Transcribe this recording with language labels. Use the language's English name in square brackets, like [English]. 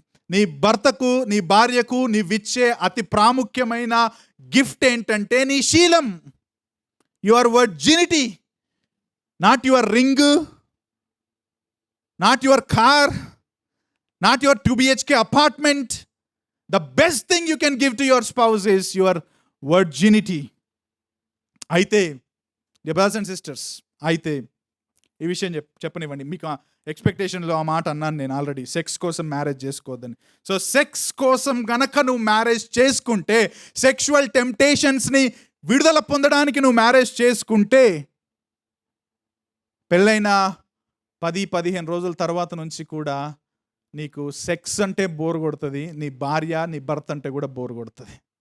[Telugu] నీ భర్తకు, నీ భార్యకు నీవిచ్చే అతి ప్రాముఖ్యమైన గిఫ్ట్ ఏంటంటే నీ శీలం, [English] Your virginity. Not your ring, not your car, not your 2 BHK apartment. The best thing you can give to your spouse is your virginity. [Telugu] అయితే [English] brothers and sisters, [Telugu] అయితే ఈ విషయం చెప్పనివ్వండి. మీకు ఎక్స్పెక్టేషన్లో ఆ మాట అన్నాను నేను ఆల్రెడీ, సెక్స్ కోసం మ్యారేజ్ చేసుకోవద్దని. సో సెక్స్ కోసం గనక నువ్వు మ్యారేజ్ చేసుకుంటే, సెక్షువల్ టెంప్టేషన్స్ని విడుదల పొందడానికి నువ్వు మ్యారేజ్ చేసుకుంటే, పెళ్ళైన 10-15 రోజుల తర్వాత నుంచి కూడా నీకు సెక్స్ అంటే బోర్ కొడుతుంది, నీ భార్య నీ భర్త అంటే కూడా బోర్ కొడుతుంది.